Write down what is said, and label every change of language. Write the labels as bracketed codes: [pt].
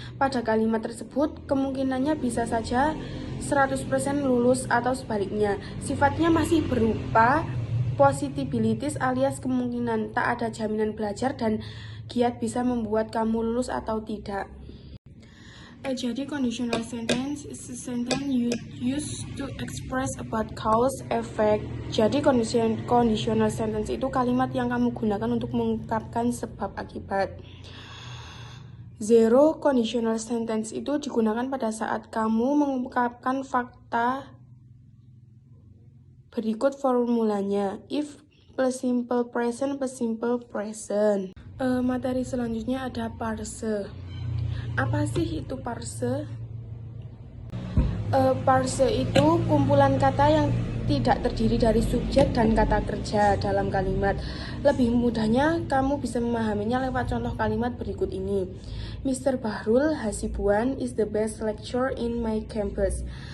[id] Pada kalimat tersebut, kemungkinannya bisa saja 100% lulus atau sebaliknya. Sifatnya masih berupa possibilities alias kemungkinan. Tak ada jaminan belajar dan giat bisa membuat kamu lulus atau tidak. [en] Jadi conditional sentence is a sentence you use to express about cause effect. [id] Jadi conditional sentence itu kalimat yang kamu gunakan untuk mengungkapkan sebab akibat. Zero conditional sentence itu digunakan pada saat kamu mengungkapkan fakta. Berikut formulanya. [en] If plus simple present plus simple present. [id] Materi selanjutnya ada parse. Apa sih itu parse? Parse itu kumpulan kata yang tidak terdiri dari subjek dan kata kerja dalam kalimat. Lebih mudahnya, kamu bisa memahaminya lewat contoh kalimat berikut ini. [en] Mr. Bahrul Hasibuan is the best lecturer in my campus.